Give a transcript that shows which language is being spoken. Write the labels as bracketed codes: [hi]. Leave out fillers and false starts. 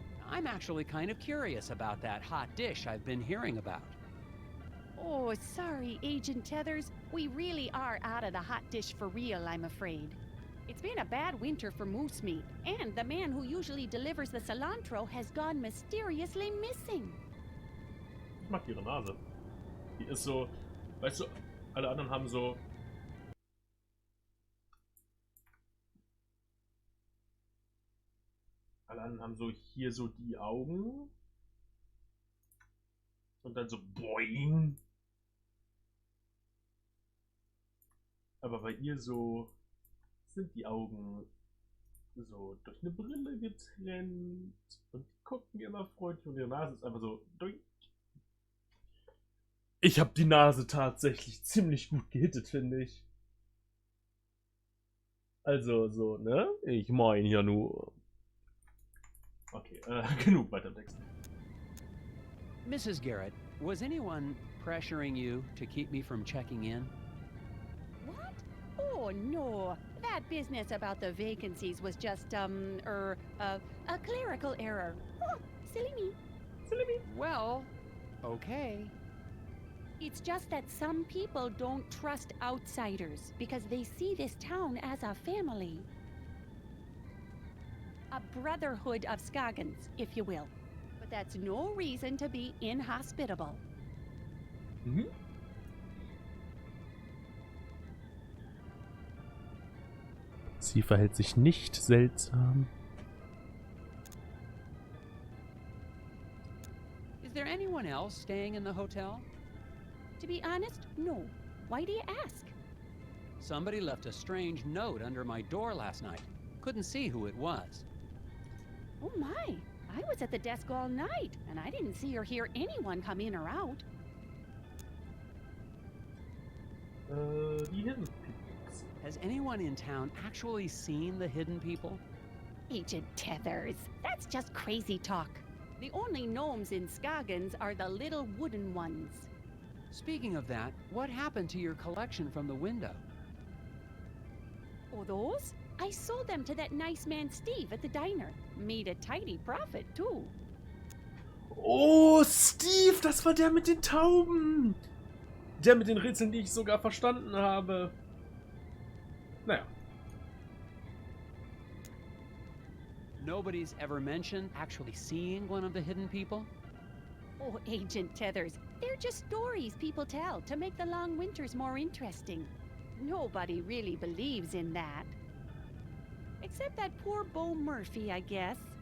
[en] I'm actually kind of curious about that hot dish I've been hearing about. Oh, sorry, Agent Tethers. We really are out of the hot dish for real, I'm afraid. It's been a bad winter for moose meat, and the man who usually delivers the cilantro has gone mysteriously missing. [de] Ich mag ihre Nase. Die ist so, weißt du, alle anderen haben so. Alle anderen haben so hier so die Augen. Und dann so boing. Aber bei ihr so sind die Augen so durch eine Brille getrennt. Und die gucken immer freundlich und ihre Nase ist einfach so durch. Ich habe die Nase tatsächlich ziemlich gut gehittet, finde ich. Also so, ne? Ich meine ja nur. Okay, genug weiter im Text. [en] Mrs. Garrett, was anyone pressuring you to keep me from checking in? What? Oh, no. That business about the vacancies was just, a clerical error. Oh, silly me. Silly me. Well, okay. It's just that some people don't trust outsiders because they see this town as a family. A brotherhood of Scoggins, if you will. But that's no reason to be inhospitable. Mhm. [de] Sie verhält sich nicht seltsam. [en] Is there anyone else staying in the hotel? To be honest, no. Why do you ask? Somebody left a strange note under my door last night. Couldn't see who it was. Oh my, I was at the desk all night, and I didn't see or hear anyone come in or out. [de] Die Hidden People. [en] Has anyone in town actually seen the hidden people? Agent Tethers, that's just crazy talk. The only gnomes in Scoggins are the little wooden ones. Speaking of that, what happened to your collection from the window? Oh, those? I sold them to that nice man Steve at the diner. Made a tidy profit, too. [de] Oh, Steve, das war der mit den Tauben. Der mit den Rätseln, die ich sogar verstanden habe. Naja. [en] Nobody's ever mentioned actually seeing one of the hidden people? Oh, Agent Tethers, they're just stories people tell to make the long winters more interesting. Nobody really believes in that. Except that poor Bo Murphy, I guess.